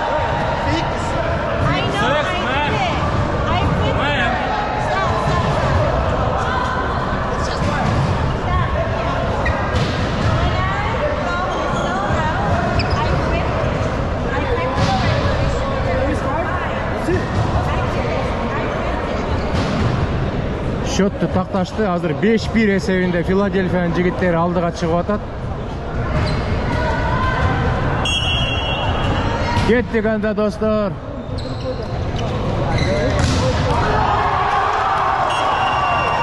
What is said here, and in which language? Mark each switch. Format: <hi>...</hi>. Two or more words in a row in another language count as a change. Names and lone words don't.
<en>I know, I did it. I did it. Stop. It's just one. Stop. When I go solo, I quit the regulation. That's it.</en> <ky>Счетту такташты. Азыр 5-1 эсебинде Филадельфиянын жигиттери алдыга чыгып атат. Кеттик анда достор.</ky>